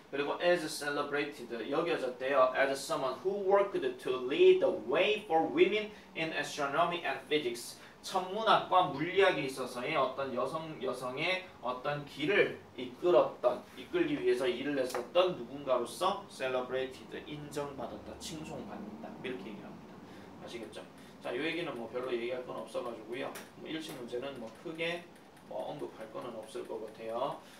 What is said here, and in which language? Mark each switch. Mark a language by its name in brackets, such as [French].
[Korean] 그리고 [English] as celebrated [Korean] 여겨졌대요. [English] as someone who worked to lead the way for women in astronomy and physics. [Korean] 천문학과 물리학에 있어서의 어떤 여성의 어떤 길을 이끌기 위해서 일을 했었던 누군가로서 celebrated, 인정받았다, 칭송받는다 이렇게 얘기를 합니다. 아시겠죠? 자, 이 얘기는 뭐 별로 얘기할 건 없어가지고요. 뭐 1층 문제는 뭐 크게 뭐 언급할 거는 없을 것 같아요.